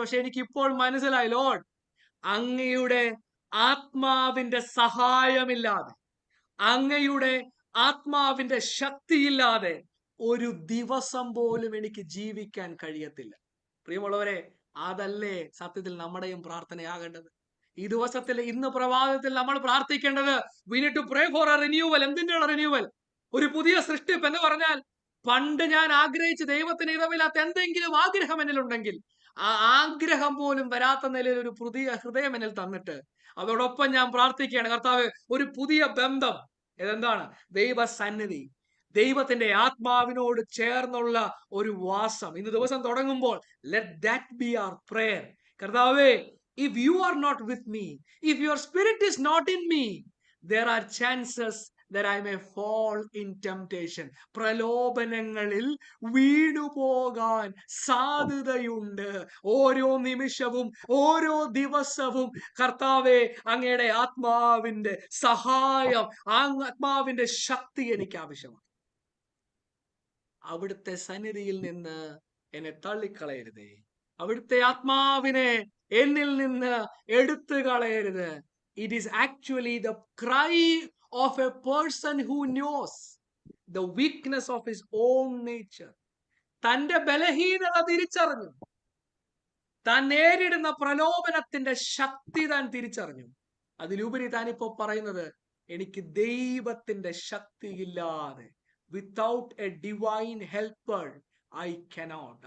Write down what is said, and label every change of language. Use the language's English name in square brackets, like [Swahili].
[Malayalam] പക്ഷെ എനിക്ക് ഇപ്പോൾ മനസ്സിലായി, ലോർഡ്, അങ്ങയുടെ ആത്മാവിന്റെ സഹായമില്ലാതെ, അങ്ങയുടെ ആത്മാവിന്റെ ശക്തിയില്ലാതെ ഒരു ദിവസം പോലും എനിക്ക് ജീവിക്കാൻ കഴിയത്തില്ല. പ്രിയമുള്ളവരെ, അതല്ലേ സത്യത്തിൽ നമ്മുടെയും പ്രാർത്ഥനയാകേണ്ടത്. ഈ ദിവസത്തിൽ, ഇന്ന് പ്രഭാതത്തിൽ നമ്മൾ പ്രാർത്ഥിക്കേണ്ടത്, [English] we need to pray for a renewal. [Malayalam] എന്തിനുള്ള റിന്യൂവൽ? ഒരു പുതിയ സൃഷ്ടിപ്പ് എന്ന് പറഞ്ഞാൽ, പണ്ട് ഞാൻ ആഗ്രഹിച്ച് ദൈവത്തിന് ഇതമില്ലാത്ത എന്തെങ്കിലും ആഗ്രഹം എന്നിലുണ്ടെങ്കിൽ ആ ആഗ്രഹം പോലും വരാത്ത നിലയിൽ ഒരു പുതിയ ഹൃദയം എന്നിൽ തന്നിട്ട് അതോടൊപ്പം ഞാൻ പ്രാർത്ഥിക്കുകയാണ്, കർത്താവ്, ഒരു പുതിയ ബന്ധം. ഇതെന്താണ്? ദൈവസന്നിധി, ദൈവത്തിന്റെ ആത്മാവിനോട് ചേർന്നുള്ള ഒരു വാസം. ഇന്ന് ദിവസം തുടങ്ങുമ്പോൾ [English] let that be our prayer. കർത്താവേ, if you are not with me, if your spirit is not in me, there are chances that I may fall in temptation. [Malayalam] പ്രലോഭനങ്ങളിൽ വീണുപോകാൻ സാധ്യതയുണ്ട്. ഓരോ നിമിഷവും, ഓരോ ദിവസവും കർത്താവേ, അങ്ങയുടെ ആത്മാവിന്റെ സഹായം, ആത്മാവിന്റെ ശക്തി എനിക്ക് ആവശ്യമാണ്. അവിടുത്തെ സന്നിധിയിൽ നിന്ന് എന്നെ തള്ളിക്കളയരുതേ, അവിടുത്തെ ആത്മാവിനെ എന്നിൽ നിന്ന് എടുത്തു കളയരുത്. [English] It is actually the cry of a person who knows the weakness of his own nature. [Malayalam] തന്റെ ബലഹീനത തിരിച്ചറിഞ്ഞു, താൻ നേരിടുന്ന പ്രലോഭനത്തിന്റെ ശക്തി താൻ തിരിച്ചറിഞ്ഞു. അതിലുപരി താനിപ്പോ പറയുന്നത്, എനിക്ക് ദൈവത്തിന്റെ ശക്തിയില്ലാതെ, [English] Without a divine helper I cannot.